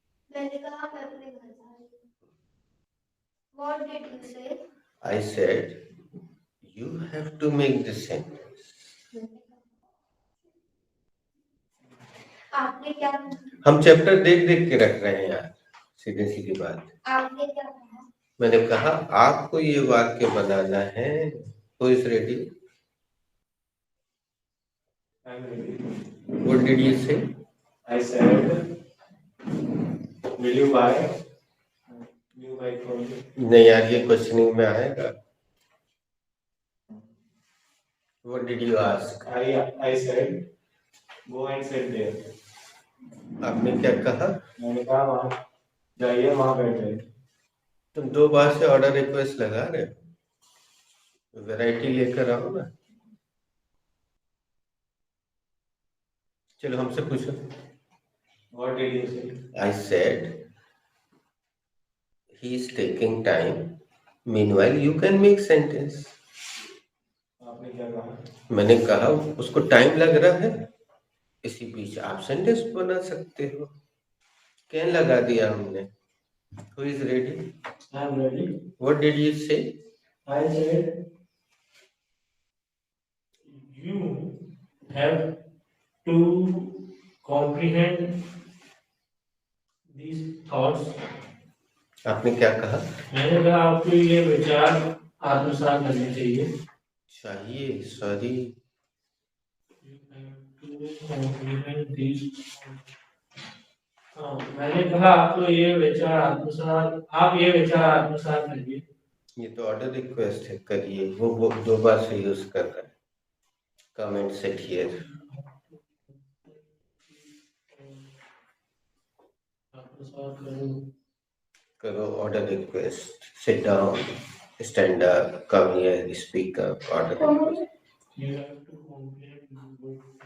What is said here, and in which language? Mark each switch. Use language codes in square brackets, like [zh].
[hi] मैंने कहा मैं अपने घर जा रही हूँ। [en] What did you say? I said you have to make the sentence. [hi] आपने क्या कहा? हम चैप्टर देख देख के रख रहे हैं यार, सीधी सीधी बात। आपने क्या कहा? मैंने कहा आपको ये वाक्य बनाना है। [en] Who is ready? I'm ready. What did you say? I said, will you buy new bike for me? [hi] नहीं यार ये क्वेश्चनिंग में आएगा। [en] What did you ask? I said, go and sit there. [hi] आपने क्या कहा? मैंने कहा वहाँ जाइए वहाँ बैठे। तुम दो बार से ऑर्डर रिक्वेस्ट लगा रहे हो, वैरायटी लेकर आओ ना। चलो हमसे पूछो। [en] What did you say? I said he is taking time. Meanwhile you can make sentence. [hi] आपने क्या कहा? मैंने कहा उसको टाइम लग रहा है, इसी बीच आप सेंटेंस बना सकते हो। कैन लगा दिया हमने। [en] Who is ready? I'm ready. What did you say? I said you have to comprehend these thoughts. [hi] आपने क्या कहा? मैंने कहा आपको ये विचार आत्मसात करने चाहिए। चाहिए, sorry. [en] You have to complement these. [hi] मैंने कहा आपको ये विचार आत्मसात आप ये विचार आत्मसात करिए. ये तो ऑर्डर रिक्वेस्ट है, करिए. वो 2 बार से यूज कर रहा है. [en] Comment set here. [hi] आत्मसात करो. करो order request. [en] Sit down, stand up, come here, speak up. Order request. You have to compliment both.